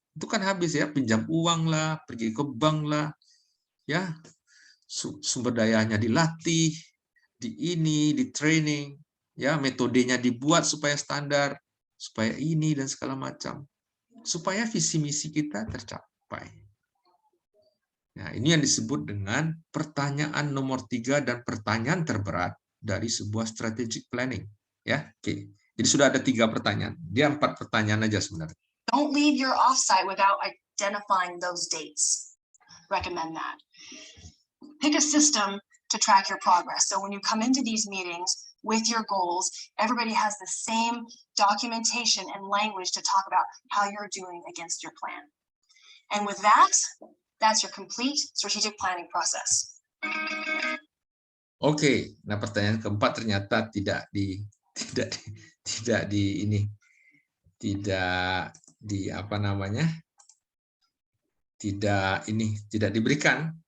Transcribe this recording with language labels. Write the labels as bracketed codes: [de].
[id] Itu kan habis ya, pinjam uang lah, pergi ke bank lah, ya, sumber dayanya dilatih, di training, ya, metodenya dibuat supaya standar, supaya ini dan segala macam, supaya visi misi kita tercapai. Nah, ini yang disebut dengan pertanyaan nomor 3 dan pertanyaan terberat dari sebuah strategic planning. Ya, oke. Jadi sudah ada 3 pertanyaan. Dia 4 pertanyaan aja sebenarnya. [en] Don't leave your offsite without identifying those dates. Recommend that. Pick a system to track your progress. So when you come into these meetings with your goals, everybody has the same documentation and language to talk about how you're doing against your plan. And with that, that's your complete strategic planning process. [id] Oke, nah pertanyaan keempat ternyata tidak diberikan.